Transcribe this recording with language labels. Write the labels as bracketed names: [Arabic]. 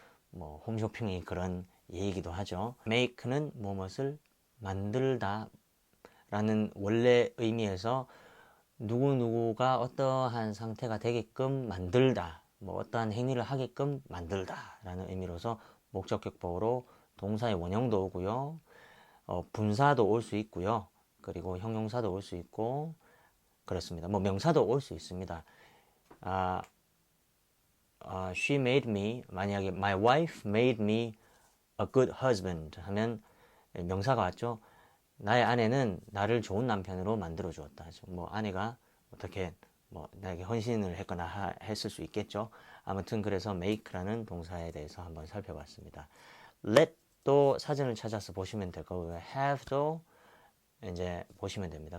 [Korean] 뭐 홈쇼핑이 그런 얘기도 하죠. make는 무엇을 만들다 라는 원래 의미에서 누구누구가 어떠한 상태가 되게끔 만들다, 뭐 어떠한 행위를 하게끔 만들다 라는 의미로서 목적격 보호로 동사의 원형도 오고요, 분사도 올 수 있고요, 그리고 형용사도 올 수 있고 그렇습니다. 뭐 명사도 올 수 있습니다. [English] She made me, [Korean] 만약에 [English] my wife made me a good husband [Korean] 하면 명사가 왔죠. 나의 아내는 나를 좋은 남편으로 만들어 주었다. 뭐 아내가 어떻게 뭐 나에게 헌신을 했거나 했을 수 있겠죠. 아무튼 그래서 make라는 동사에 대해서 한번 살펴봤습니다. let도 사전을 찾아서 보시면 될 거고요. have도 이제 보시면 됩니다.